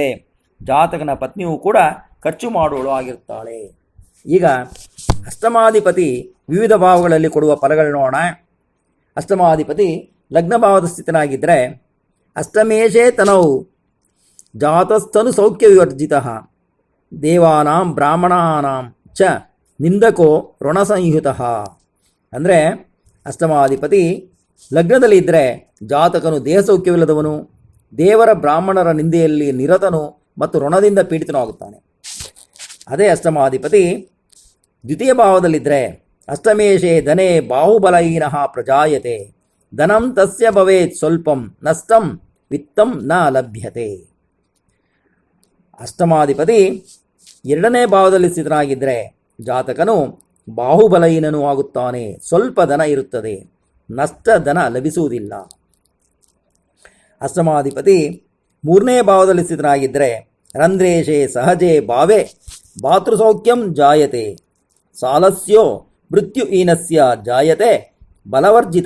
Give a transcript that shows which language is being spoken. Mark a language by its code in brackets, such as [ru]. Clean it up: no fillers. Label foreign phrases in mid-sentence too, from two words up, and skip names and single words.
[kn] ಜಾತಕನ ಪತ್ನಿಯೂ ಕೂಡ ಖರ್ಚು ಮಾಡುವಳು ಆಗಿರುತ್ತಾಳೆ. ಈಗ ಅಷ್ಟಮಾಧಿಪತಿ ವಿವಿಧ ಭಾವಗಳಲ್ಲಿ ಕೊಡುವ ಫಲಗಳು ನೋಡೋಣ. ಅಷ್ಟಮಾಧಿಪತಿ ಲಗ್ನ ಭಾವದ ಸ್ಥಿತನಾಗಿದ್ದರೆ [sa] ಅಷ್ಟಮೇಶೇ ತನೌ ಜಾತಸ್ಥನು ಸೌಖ್ಯ ವಿವರ್ಜಿತ ದೇವಾನಾಂ ಬ್ರಾಹ್ಮಣಾನಾಂ ಚ ನಿಂದಕೋ ಋಣಸಂಯುತ. [kn] ಅಂದರೆ ಅಷ್ಟಮಾಧಿಪತಿ ಲಗ್ನದಲ್ಲಿ ಇದ್ದರೆ ಜಾತಕನು ದೇಹ ಸೌಖ್ಯವಿಲ್ಲದವನು, ದೇವರ ಬ್ರಾಹ್ಮಣರ ನಿಂದೆಯಲ್ಲಿ ನಿರತನು ಮತ್ತು ಋಣದಿಂದ ಪೀಡಿತನಾಗುತ್ತಾನೆ. ಅದೇ ಅಷ್ಟಮಾಧಿಪತಿ ದ್ವಿತೀಯ ಭಾವದಲ್ಲಿದ್ದರೆ [sa] ಅಷ್ಟಮೇಶೇ ಧನೆ ಬಾಹುಬಲಹೀನಃ ಪ್ರಜಾಯತೆ ಧನಂ ತಸ್ಯ ಭವೇತ್ ಸ್ವಲ್ಪಂ ನಷ್ಟಂ ವಿತ್ತಂ ನ ಲಭ್ಯತೆ. [kn] ಅಷ್ಟಮಾಧಿಪತಿ ಎರಡನೇ ಭಾವದಲ್ಲಿ ಸ್ಥಿತನಾಗಿದ್ದರೆ ಜಾತಕನು ಬಾಹುಬಲಹೀನನೂ ಆಗುತ್ತಾನೆ, ಸ್ವಲ್ಪ ಧನ ಇರುತ್ತದೆ, ನಷ್ಟ ಧನ ಲಭಿಸುವುದಿಲ್ಲ. ಅಷ್ಟಮಾಧಿಪತಿ ಮೂರನೇ ಭಾವದಲ್ಲಿ ಸ್ಥಿತನಾಗಿದ್ದರೆ [sa] ರಂಧ್ರೇಶೇ ಸಹಜೇ ಭಾವೆ ಭಾತೃಸೌಖ್ಯಂ ಜಾಯತೆ ಸಾಲಸ್ಯೋ ಮೃತ್ಯುಹೀನಸ್ಯ ಜಾಯತೆ ಬಲವರ್ಜಿತ.